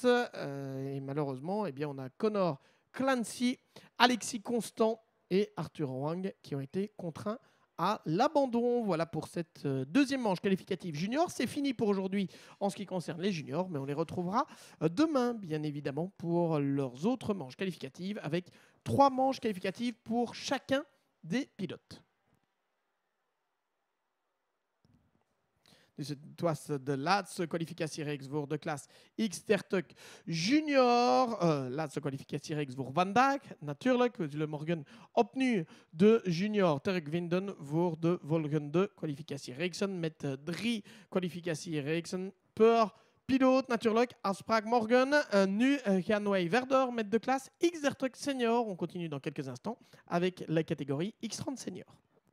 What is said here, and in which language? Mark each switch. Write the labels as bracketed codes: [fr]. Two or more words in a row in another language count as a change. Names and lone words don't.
[fr] Et malheureusement, eh bien, on a Connor Clancy, Alexis Constant et Arthur Wang qui ont été contraints à l'abandon. Voilà pour cette deuxième manche qualificative junior. C'est fini pour aujourd'hui en ce qui concerne les juniors, mais on les retrouvera demain, bien évidemment, pour leurs autres manches qualificatives, avec 3 manches qualificatives pour chacun des pilotes. [nl] Dus het was de laatste kwalificatiereeks voor de klas X30 Junior. Laatste kwalificatiereeks voor vandaag, natuurlijk. We zullen morgen opnieuw de junior terugvinden voor de volgende kwalificatiereeksen. Met 3 kwalificatiereeksen per piloot natuurlijk. Afspraak morgen. Nu gaan wij verder met de klas X30 Senior. [fr] On continue dans quelques instants avec la catégorie X30 Senior.